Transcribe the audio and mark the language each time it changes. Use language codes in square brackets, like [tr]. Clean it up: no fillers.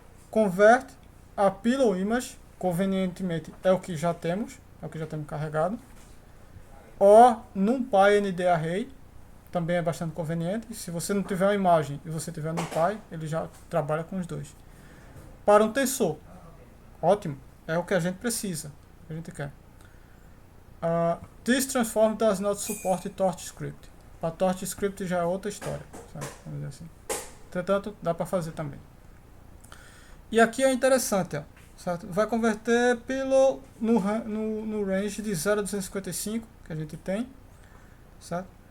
[en] Convert a pillow image, [pt] convenientemente é o que já temos carregado. O NumPy ND Array, também é bastante conveniente. Se você não tiver uma imagem e você tiver NumPy, ele já trabalha com os dois. Para um tensor, ótimo, é o que a gente precisa, o que a gente quer. [en] This transform does not support TorchScript. [pt] Para TorchScript já é outra história, sabe? Vamos dizer assim. Entretanto, dá para fazer também. E aqui é interessante, ó, certo? Vai converter pelo no range de 0 a 255 que a gente tem, certo?